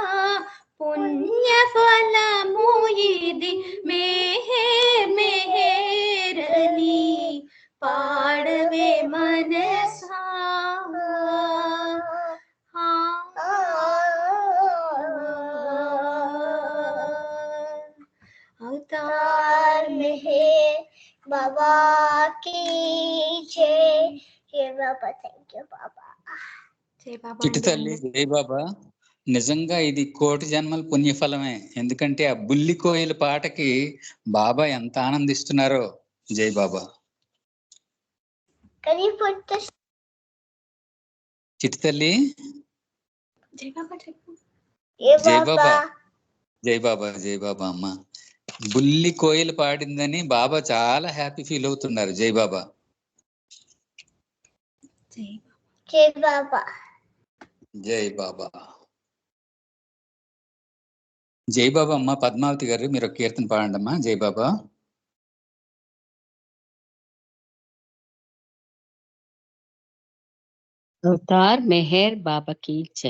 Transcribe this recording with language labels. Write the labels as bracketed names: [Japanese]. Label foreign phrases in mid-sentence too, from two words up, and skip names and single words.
[Telugu] పుణ్యఫలము ఇది మెహేర్ మెహేరని పాడవే మనసా అవతార్ మెహేర్ బాబా [Hindi] की जय जय बाबा [English] thank you [Hindi] बाबा जय बाबा [Telugu] చిట్టి తల్లి జై బాబా. నిజంగా ఇది కోటి జన్మల పుణ్యఫలమే. ఎందుకంటే ఆ బుల్లి కోయిల పాటకి బాబా ఎంత ఆనందిస్తున్నారో. జై బాబా. చిట్టి తల్లి [Hindi] जय बाबा [Telugu] జై బాబా జై బాబా జై బాబా అమ్మ. బుల్లి కోయిల పాడిందని బాబా చాలా [English] happy feel [Telugu] అవుతున్నారు. జై బాబా [Hindi] जय बाबा [Telugu] జై బాబా జై బాబా అమ్మ. పద్మావతి గారు మీరు ఒక కీర్తన పాడండి అమ్మా. జై బాబా. అవతార్ మెహర్ బాబాకి జై.